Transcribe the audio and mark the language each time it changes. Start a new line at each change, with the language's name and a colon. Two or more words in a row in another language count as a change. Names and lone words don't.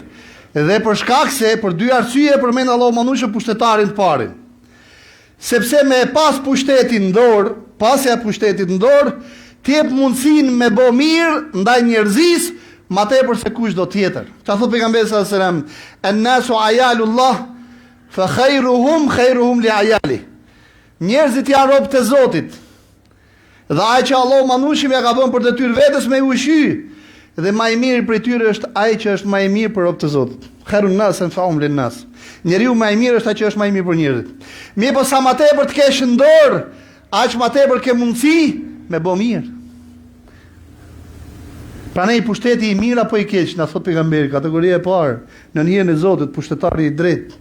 Albanian: Edhe për shkak se për 2 arsye përmend Allahu mëndueshëm pushtetarin të parin. Sepse me pas pushtetin në dorë, pasja pushtetit në dorë, ti jep mundësinë me bë mirë ndaj njerëzisë, ma tepër se kush do tjetër. Çfarë thot pejgamberi
Arabic: صلى الله عليه وسلم? الناس عيال الله فخيرهم لعيالي.
Albanian: Njerëzit janë robë të Zotit. Dhe ai që Allahu mëndueshëm ja ka dhënë për detyrë vetes me ushqy, dhe më i miri prej tyre është ai që është më i mirë për robë të Zotit.
Arabic: خير الناس أنفعهم للناس.
Albanian: Njeriu më i mirë është ai që është më i mirë për njerëzit. Mirë, po sa më tepër të kesh në dorë, aq më tepër ke mundësi me bë mirë. Pranë pushteti i mirë apo i keq, na thot pejgamberi, kategoria e parë, në hijen e Zotit, pushtetari i drejtë.